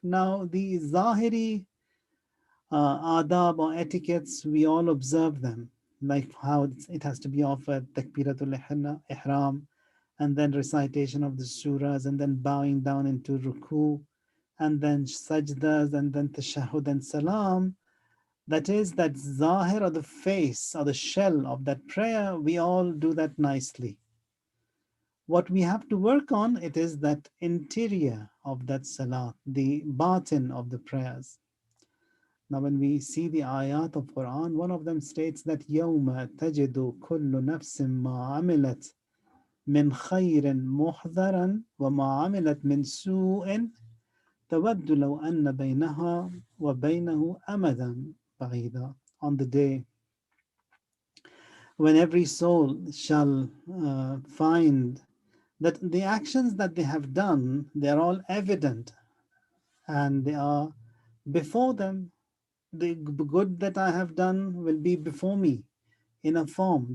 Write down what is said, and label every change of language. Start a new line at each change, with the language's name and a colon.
English: Now, the zahiri adab or etiquettes, we all observe them, like how it has to be offered, takbiratul ihram, and then recitation of the surahs, and then bowing down into ruku, and then sajdas, and then tashahud and salam. That is, that zahir or the face or the shell of that prayer, we all do that nicely. What we have to work on, it is that interior of that salat, the batin of the prayers. Now, when we see the ayat of Quran, one of them states that
Arabic: يَوْمَ تَجِدُ كُلُّ نَفْسٍ مَا عَمِلَتْ مِنْ خَيْرٍ مُحْضَرًا وَمَا عَمِلَتْ مِنْ سُوءٍ تَوَدُّ لَوْ أَنَّ بَيْنَهَا وَبَيْنَهُ أَمَدًا بَعِيدًا.
English: On the day when every soul shall find that the actions that they have done, they are all evident and they are before them. The good that I have done will be before me in a form.